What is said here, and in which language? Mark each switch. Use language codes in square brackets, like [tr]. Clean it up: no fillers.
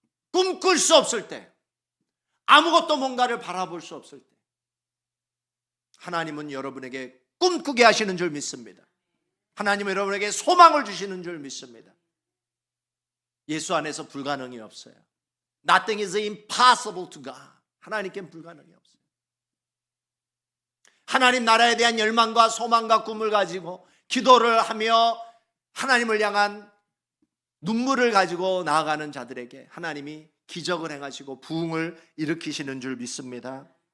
[ko] 꿈꿀 수 없을 때, 아무것도 뭔가를 바라볼 수 없을 때 하나님은 여러분에게 꿈꾸게 하시는 줄 믿습니다. 하나님은 여러분에게 소망을 주시는 줄 믿습니다. 예수 안에서 불가능이 없어요. [en] Nothing is impossible to God. [ko] 하나님께는 불가능이 없어요. 하나님 나라에 대한 열망과 소망과 꿈을 가지고 기도를 하며 하나님을 향한 눈물을 가지고 나아가는 자들에게 하나님이 기적을 행하시고 부흥을 일으키시는 줄 믿습니다.